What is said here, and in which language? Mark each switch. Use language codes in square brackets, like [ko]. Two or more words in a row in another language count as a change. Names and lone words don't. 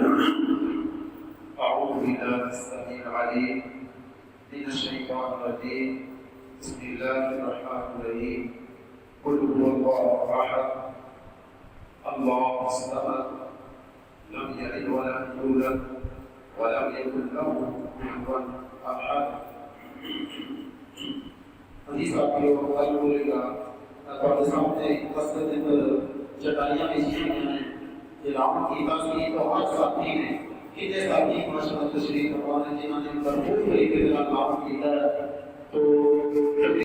[ar] أعوذ بالله السميع العليم من الشيطان الرجيم بسم الله الرحمن الرحيم قل هو الله أحد الله الصمد لم يلد ولم يولد ولم يكن له كفوا أحد حديث أبي هريرة [pa] ਤੁਹਾਡੇ ਸਾਹਮਣੇ ਮਸਜਿਦ ਦੇ ਅੰਦਰ ਚਟਾਈਆਂ ਵਿਛੀਆਂ ਹੋਈਆਂ ਨੇ ਇਲਾਮ ਕੀਤਾ ਸੀ ਤਾਂ ਹਰ ਸਾਥੀ ਨੇ ਇਹਦੇ ਸਾਥੀ ਮਾਸ਼ਾਅੱਲਾ ਤਸ਼ਰੀਫ ਫਰਮਾਉਣ ਜਿਨ੍ਹਾਂ ਨੇ ਭਰਪੂਰ ਤਰੀਕੇ ਨਾਲ ਕੰਮ ਕੀਤਾ तो